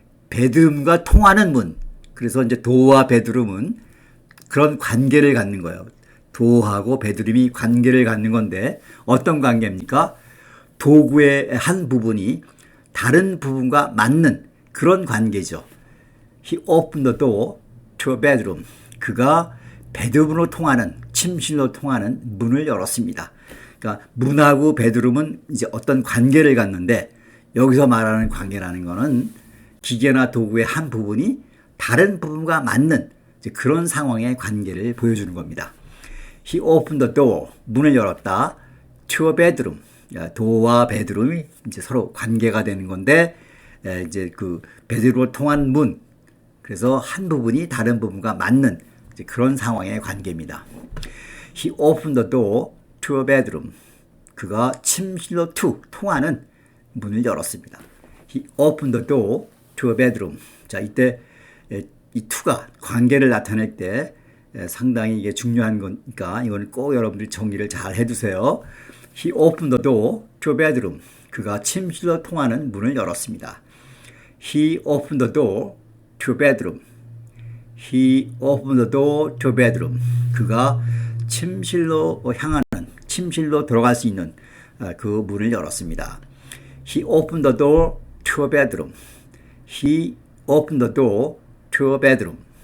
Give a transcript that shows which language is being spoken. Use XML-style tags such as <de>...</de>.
<ko>베드룸과 통하는 문. 그래서 이제 도어와 베드룸은 그런 관계를 갖는 거예요. 도어하고 베드룸이 관계를 갖는 건데 어떤 관계입니까? 도구의 한 부분이 다른 부분과 맞는 그런 관계죠.</ko> <en>He opened the door to a bedroom.</en> <ko>그가 베드룸으로 통하는, 침실로 통하는 문을 열었습니다. 그러니까 문하고 베드룸은 이제 어떤 관계를 갖는데 여기서 말하는 관계라는 거는 기계나 도구의 한 부분이 다른 부분과 맞는 이제 그런 상황의 관계를 보여주는 겁니다.</ko> <en>He opened the door.</en> <ko>문을 열었다.</ko> <en>To a bedroom.</en> <ko>도어와 베드룸이 이제 서로 관계가 되는 건데 이제 그 베드룸으로 통한 문. 그래서 한 부분이 다른 부분과 맞는 이제 그런 상황의 관계입니다.</ko> <en>He opened the door to a bedroom.</en> <ko>그가 침실로 통하는 문을 열었습니다.</ko> <en>He opened the door to a bedroom.</en> <ko>자, 이때 이 to가 관계를 나타낼 때 상당히 이게 중요한 거니까 이거는 꼭 여러분들이 정리를 잘 해두세요.</ko> <en>He opened the door to a bedroom.</en> <ko>그가 침실로 통하는 문을 열었습니다.</ko> <en>He opened the door to a bedroom. He opened the door to a bedroom.</en> <ko>그가 침실로 향하는, 침실로 들어갈 수 있는 그 문을 열었습니다.</ko> <en>He opened the door to a bedroom. He opened the door to a bedroom.</en>